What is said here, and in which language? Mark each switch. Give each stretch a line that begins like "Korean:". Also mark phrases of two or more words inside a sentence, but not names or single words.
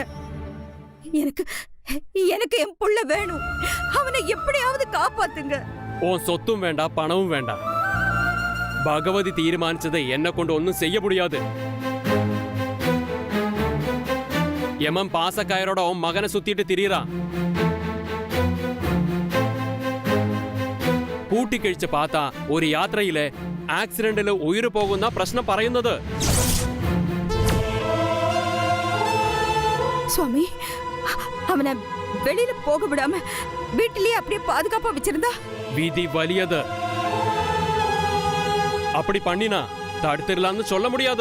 Tamil: எனக்கு எனக்கு என் புள்ள வேணும். அவனை எப்படியாவது காப்பாத்துங்க. உன் சொத்தும் வேண்டாம், பணமும் வேண்டாம். பகவதி தீர்மானிச்சதை என்ன கொண்டு ஒன்னும் செய்ய முடியாது. யமன் பாசக்காயரோட உன் மகனை சுத்திட்டு திரியறான்.
Malayalam: കൂട്ടി കഴിച്ച് പാത്ത ഒരു യാത്രയിലെ ആക്സിഡന്റിൽ ഉയിര് പോകുന്ന പ്രശ്നം പറയുന്നത്.
Tamil: சுவாமி, அவனை வெளியில போக விடாம வீட்டிலேயே அப்படியே பாதுகாப்பா வச்சிருந்தா? விதி வலியது. அப்படி பண்ணினா தடுத்துடலாம்னு சொல்ல முடியாது.